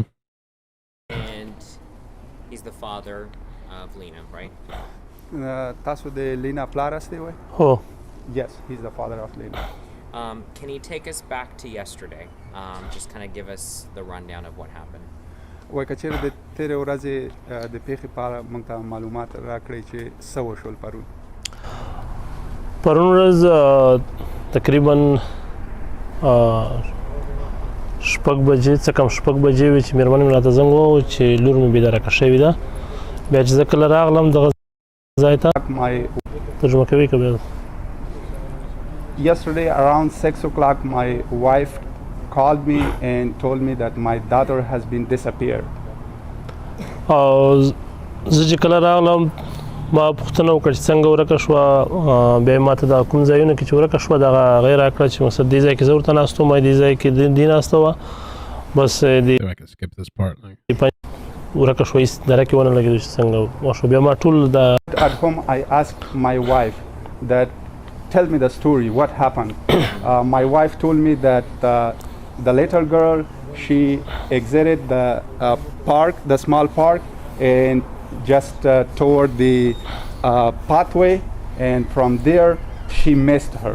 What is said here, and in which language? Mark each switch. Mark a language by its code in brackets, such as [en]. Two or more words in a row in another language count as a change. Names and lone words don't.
[en] And he's the father of Lina, right? Taso de Lina Plaras, Oh. Yes, he's the father of Lina. Can you take us back to yesterday? Just kind of give us the rundown of what happened. [ps] وای کچیر د تیرې ورځې د پیښې په اړه موږ ته معلومات راکړئ چې څه وشول پرون. پرون ورځ تقریبا شپږ بجې څه کم شپږ بجې وې چې مېرمن مې راته زنګ ووهه چې لور مې بېدرکه شوې ده. بیا چې زه کله راغلم دغه ځای ته ترجمه کوي که بیا. [en] Yesterday around 6 o'clock my wife called me and told me that my daughter has been disappeared. [ps] زه چې کله راغلم ما پوښتنه وکړه چې څنګه ورکه شوه. بیا یې ماته دا کوم ځایونه کې چې ورکه شوه دغه هغې راکړه چې مقصد دې ځای کې زه ورته ناست وم، دې ځای کې دې ناسته وه. بس دې ورکه شوه هېڅ دره کې ونه لګېدو چې څنګه وشوه. بیا ما ټول د [en] At home I asked my wife that tell me the story, what happened. My wife told me that the little girl, she exited the park, the small park, and just toward the pathway, and from there she missed her.